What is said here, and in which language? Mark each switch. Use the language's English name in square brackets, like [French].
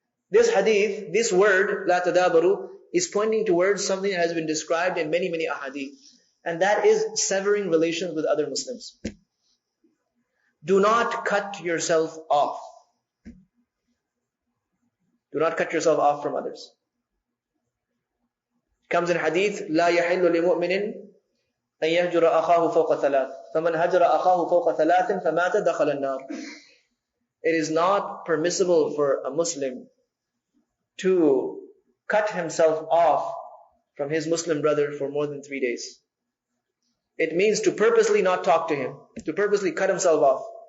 [English] This hadith, this word, la tadabaru, is pointing towards something that has been described in many, many ahadith. And that is severing relations with other Muslims. Do not cut yourself off. Do not cut yourself off from others. Comes in hadith, [Arabic] لا يحل لمؤمن أن يهجر أخاه فوق ثلاث فمن هجر أخاه فوق ثلاث فمات دخل النار. [English] It is not permissible for a Muslim to cut himself off from his Muslim brother for more than 3 days. It means to purposely not talk to him, to purposely cut himself off.